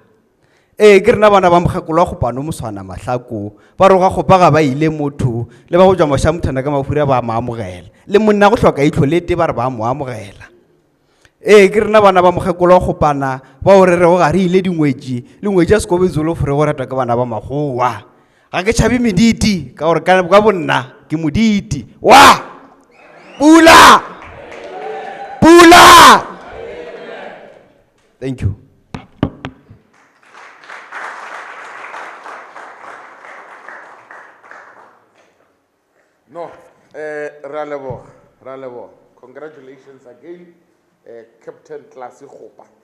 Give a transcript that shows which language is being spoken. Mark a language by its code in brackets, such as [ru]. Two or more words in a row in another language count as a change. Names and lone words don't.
[nso] tsoga monola ke rena bana ba mokgekolo wa kgopano moswana mahlako ba re ga kgopa ga ba ile motho le ba go tswa mošamothana ka mafura ba mo amogela le monna go hloka itlho lete ba re ba mo amogela ke rena bana ba mokgekolo wa kgopana ba o re re go ga re ile dingwetši le ngwetši a sekobe zolo fore go ratwa ke bana ba magowa ga ke tšhabe mediti ka gore ka bonna ke moditi wa pula pula. [en] Thank you. No, Ralebo. Congratulations again, Captain Klasi Khopa.